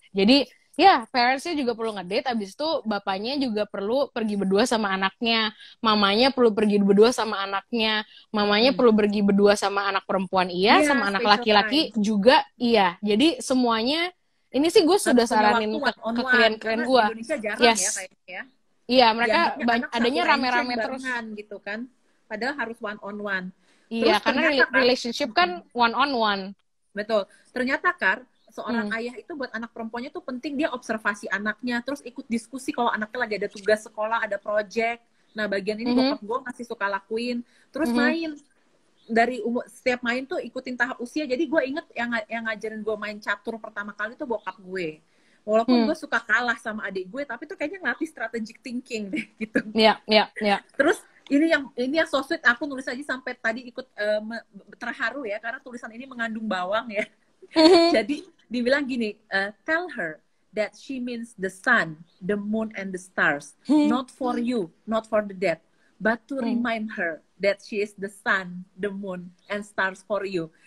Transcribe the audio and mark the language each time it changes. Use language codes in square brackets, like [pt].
[id] Jadi parents-nya juga perlu ngedate, abis itu bapaknya juga perlu pergi berdua sama anaknya, mamanya perlu pergi berdua sama anaknya, mamanya perlu pergi berdua sama anak perempuan sama anak laki-laki juga Jadi semuanya, ini sih gue sudah saranin ke klien-klien gue. Indonesia jarang ya kayaknya. Iya, mereka adanya rame-rame terus gitu kan. Padahal harus [en] one on one. [id] Iya, karena relationship kan [en] one on one. [id] Betul. Ternyata seorang ayah itu buat anak perempuannya tuh penting, dia observasi anaknya, terus ikut diskusi kalau anaknya lagi ada tugas sekolah, ada project. Nah, bagian ini bokap gue masih suka lakuin. Terus main. Dari setiap main tuh ikutin tahap usia. Jadi gue inget yang ngajarin gue main catur pertama kali tuh bokap gue. Walaupun gue suka kalah sama adik gue, tapi tuh kayaknya ngelatih [en] strategic thinking [id] deh gitu. Iya. Terus ini yang [en] so sweet, [id] aku nulis aja sampai tadi ikut terharu ya, karena tulisan ini mengandung bawang ya. Jadi dibilang gini, [en] tell her that she means the sun, the moon, and the stars, not for you, not for the dead, but to remind her that she is the sun, the moon, and stars for you.